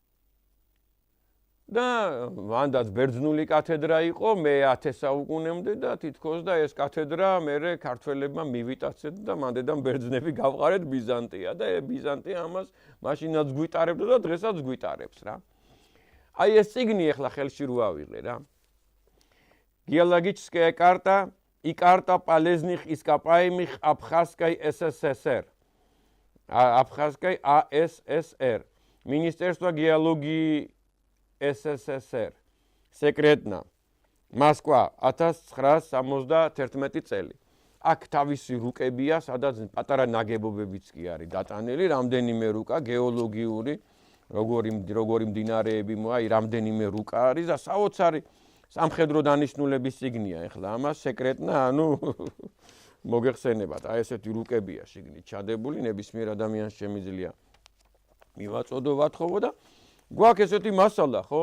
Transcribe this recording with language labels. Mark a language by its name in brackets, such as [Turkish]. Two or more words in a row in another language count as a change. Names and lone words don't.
[Georgian] და მანდაც ბერძნული კათედრა იყო მე-10 საუკუნემდე და თითქოს და ეს კათედრა მერე ქართველებმა მივიტაცეთ და მანდედან ბერძნები გავყარეთ ბიზანტია და ბიზანტია ამას მაშინაც გვიტარებდა და დღესაც გვიტარებს რა. აი ეს წიგნი ახლა ხელში რო ავიღე რა. [Russian] Геологическая карта и карта полезных ископаемых Абхазской СССР. Абхазской АССР. Министерство геологии СССР. Секретна. Москва 1971 წელი. [Georgian] აქ თავისი რუკებია, სადაც პატარა ნაგებობებიც კი არის დატანილი, რამდენიმე რუკა გეოლოგიური, როგორი მდინარეები მოა, რამდენიმე რუკა არის და საოცარი სამხედრო დანიშნულების წიგნია ახლა ამას სეკრეტნა, ანუ მოგეხსენებათ, აი ესეთი რუკებია შიგნით ჩადებული, ნებისმიერ ადამიანს შემიძლია მივაწოდო ვათხოვო და გვაქვს ესეთი მასალა, ხო?